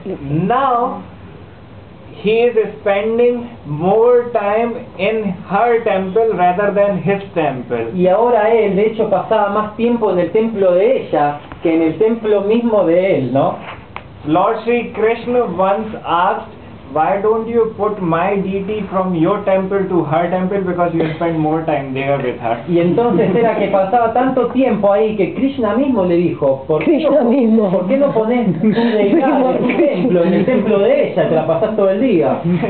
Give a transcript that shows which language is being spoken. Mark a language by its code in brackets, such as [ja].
[en] Now he is spending more time in her temple rather than his temple. [es] Y ahora él de hecho pasaba más tiempo en el templo de ella que en el templo mismo de él, ¿no? [en] Lord Sri Krishna once asked, why don't you put my deity from your temple to her temple, because you spend more time there with her. [es] Y entonces era que pasaba tanto tiempo ahí que Krishna mismo le dijo, ¿por qué no pones tu deidad en tu templo, en el templo de ella, te la pasás todo el día?